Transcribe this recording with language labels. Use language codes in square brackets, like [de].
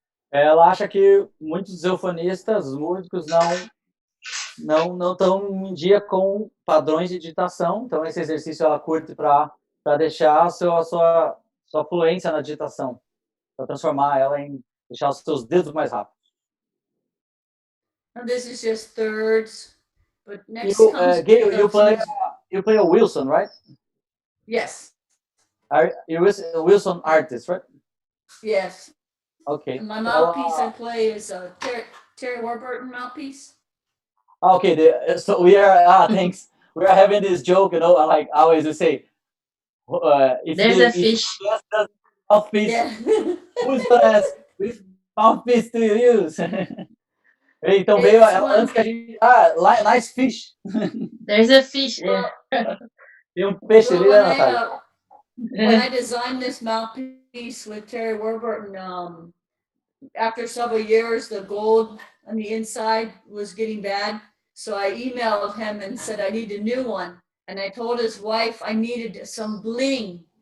[pt] Ela acha que muitos eufonistas, os músicos, não estão em dia com padrões de digitação, então esse exercício ela curte para deixar a sua fluência na digitação, para transformar ela em deixar os seus dedos mais rápidos. [en] And this is just thirds, but next Gail, you play a Wilson, right? Yes. Are you a Wilson artist, right? Yes. Okay. And my mouthpiece I play is a Terry Warburton mouthpiece. Okay, so we are thanks. We are having this joke, like I always say, if There's a fish. Mouthpiece, Yeah. who's gonna ask which mouthpiece do you use? [pt] Então veio antes que a gente. [en] Nice fish. There's a fish there. [pt] Tem peixe ali, né, Natália? [en] When I designed this mouthpiece with Terry Warburton, after several years, the gold on the inside was getting bad. So I emailed him and said, I need a new one. And I told his wife I needed some bling.